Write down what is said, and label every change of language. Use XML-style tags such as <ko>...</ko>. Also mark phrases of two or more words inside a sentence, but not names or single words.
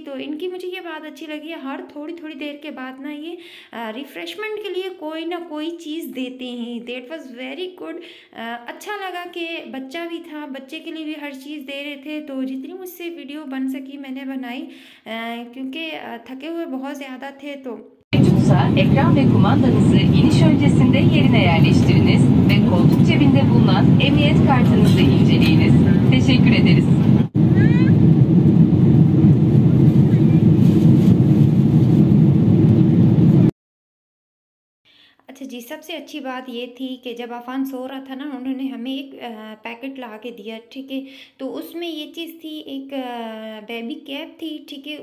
<hi>तो इनकी मुझे ये बात अच्छी लगी है, हर थोड़ी थोड़ी देर के बाद ना ये रिफ़्रेशमेंट के लिए कोई ना कोई चीज़ देते हैं।</hi> <en>That was very good.</en> <hi>अच्छा लगा कि बच्चा भी था, बच्चे के लिए भी हर चीज़ दे रहे थे। तो जितनी मुझसे वीडियो बन सकी मैंने बनाई, क्योंकि थके हुए बहुत ज़्यादा थे। तो</hi> <tr>mevcutsa ekran ve kumandanızı iniş öncesinde yerine yerleştiriniz ve koltuk cebinde bulunan emniyet kartınızı inceleyiniz. Teşekkür ederiz.</tr> <hi>अच्छा जी, सबसे अच्छी बात ये थी कि जब अफ़ान सो रहा था ना, उन्होंने हमें एक पैकेट ला के दिया, ठीक है। तो उसमें ये चीज़ थी, एक बेबी कैप थी, ठीक है।</hi>